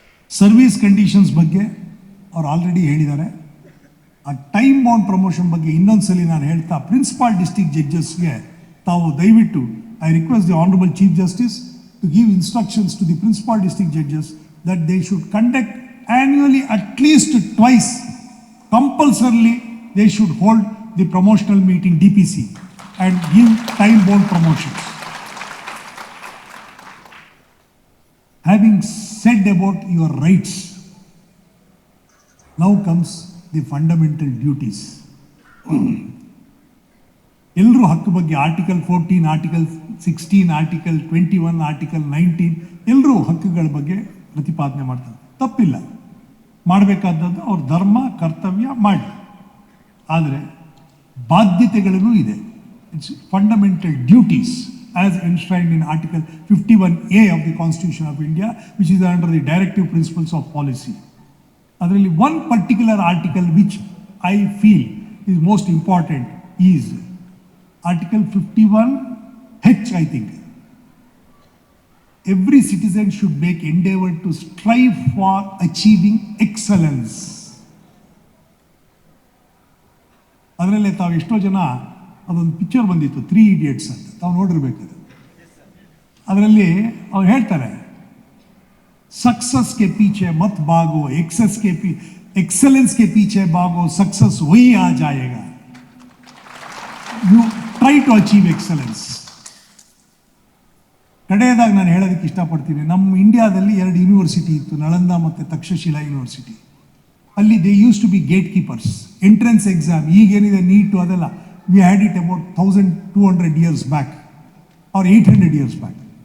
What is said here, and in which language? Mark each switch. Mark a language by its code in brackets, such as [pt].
[kn] Service conditions ಬಗ್ಗೆ ಅವ್ರು already ಹೇಳಿದ್ದಾರೆ. ಆ ಟೈಮ್ ಬೌಂಡ್ ಪ್ರಮೋಷನ್ ಬಗ್ಗೆ ಇನ್ನೊಂದ್ಸಲಿ ನಾನು ಹೇಳ್ತಾ, ಪ್ರಿನ್ಸಿಪಾಲ್ ಡಿಸ್ಟ್ರಿಕ್ಟ್ ಜಡ್ಜಸ್ಗೆ ತಾವು ದಯವಿಟ್ಟು [en] I request the honourable chief justice to give instructions to the principal district judges that they should conduct annually at least twice, compulsorily they should hold the promotional meeting DPC and give time bound promotions. Having said about your rights, now comes the fundamental duties. [kn] ಎಲ್ಲರೂ ಹಕ್ಕು ಬಗ್ಗೆ article 14, article 16, article 21, article 19 ಎಲ್ಲರೂ ಹಕ್ಕುಗಳ ಬಗ್ಗೆ ಪ್ರತಿಪಾದನೆ ಮಾಡ್ತಾರೆ. ತಪ್ಪಿಲ್ಲ, ಮಾಡಬೇಕಾದದ್ದು ಅವ್ರ ಧರ್ಮ ಕರ್ತವ್ಯ ಮಾಡಿ. ಆದರೆ ಬಾಧ್ಯತೆಗಳೂ ಇದೆ. [en] It's fundamental duties as enshrined in article 51A of the constitution of India, which is under the directive principles of policy. [kn] ಅದರಲ್ಲಿ [en] One particular article which I feel is most important is Article 51H, I think. Every citizen should make endeavor to strive for achieving excellence. [kn] ಅದರಲ್ಲೇ ತಾವು ಎಷ್ಟೋ ಜನ ಅದೊಂದು picture ಬಂದಿತ್ತು 3 Idiots ಅಂತ, ತಾವು ನೋಡಿರ್ಬೇಕಾದ್ರೆ. ಅದರಲ್ಲಿ ಅವ್ರು ಹೇಳ್ತಾರೆ, [hi] सक्सेस के पीछे मत भागो, एक्सेलेंस के पीछे भागो, सक्सेस वही आ जाएगा. [en] You try to achieve excellence. [kn] ಕಡೆಯದಾಗಿ ನಾನು ಹೇಳೋದಕ್ಕೆ ಇಷ್ಟಪಡ್ತೀನಿ, ನಮ್ಮ ಇಂಡಿಯಾದಲ್ಲಿ 2 ಯೂನಿವರ್ಸಿಟಿ ಇತ್ತು, ನಳಂದ ಮತ್ತು ತಕ್ಷಶಿಲಾ ಯೂನಿವರ್ಸಿಟಿ. ಅಲ್ಲಿ [en] They used to be gate keepers. Entrance exam [kn] ಈಗೇನಿದೆ NEET ಅದೆಲ್ಲ, [en] We had it about 1200 years back or 800 years back.